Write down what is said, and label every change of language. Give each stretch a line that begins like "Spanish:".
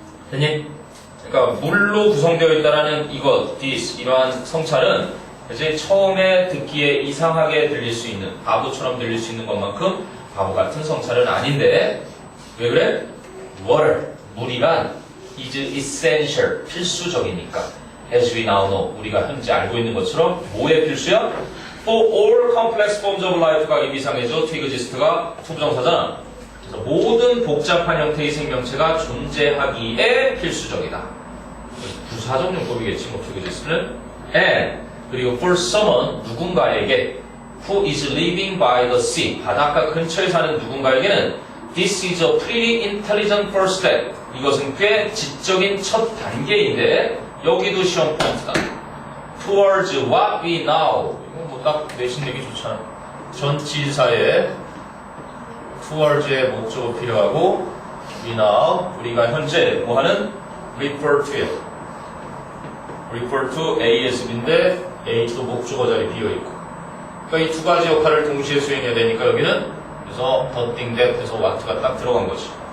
Korean: 됐니? 그러니까 물로 구성되어 있다라는 이것,
English: this,
Korean: 이러한 성찰은 이제 처음에 듣기에 이상하게 들릴 수 있는, 바보처럼 들릴 수 있는 것만큼 바보 같은 성찰은 아닌데 왜 그래? water, 물이란
English: is essential.
Korean: 필수적이니까.
English: As we now know.
Korean: 우리가 현재 알고 있는 것처럼 뭐의 필수야?
English: For all complex forms of life가
Korean: 의미상해져 twigist가 투부정사잖아. 그래서 모든 복잡한 형태의 생명체가 존재하기에 필수적이다. 부사적 용법이겠지, 뭐 twigist는.
English: And
Korean: 그리고
English: for someone
Korean: 누군가에게
English: who is living by the sea
Korean: 바닷가 근처에 사는 누군가에게는
English: this is a pretty intelligent first step.
Korean: 이것은 꽤 지적인 첫 단계인데 여기도 시험 포인트다.
English: Towards what we know.
Korean: 이거 뭐 딱 내신 내기 좋잖아. 전치사에 towards의 목적어 필요하고
English: we know
Korean: 우리가 현재 뭐하는 refer to에 refer to ASB인데 A도 목적어 자리 비어있고 그러니까 이 두 가지 역할을 동시에 수행해야 되니까 여기는 그래서 the thing that 해서 what가 딱 들어간 거지.